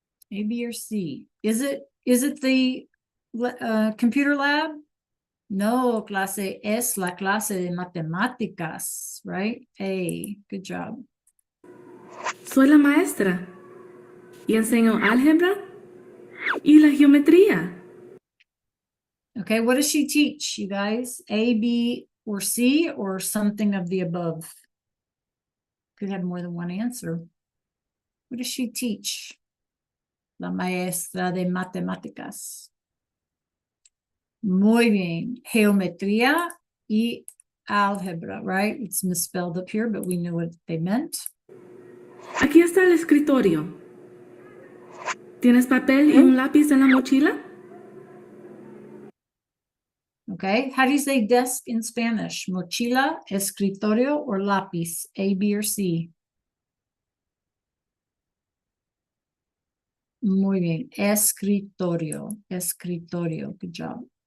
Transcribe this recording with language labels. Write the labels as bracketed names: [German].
[English] A, B, or C? Is it the computer lab? [Spanish] No, clase, es la clase de matemáticas, right? [English] A, good job. [Spanish] Soy la maestra y enseño álgebra y la geometría. [English] Okay, what does she teach, you guys? A, B, or C, or something of the above? Could have more than one answer. What does she teach? [Spanish] La maestra de matemáticas. Muy bien. Geometría y álgebra, right? [English] It's misspelled up here, but we knew what they meant. [Spanish] Aquí está el escritorio. ¿Tienes papel y un lápiz en la mochila? [English] Okay, how do you say desk in Spanish? Mochila, escritorio, or lápiz? A, B, or C? [Spanish] Muy bien. Escritorio. Escritorio. [English] Good job.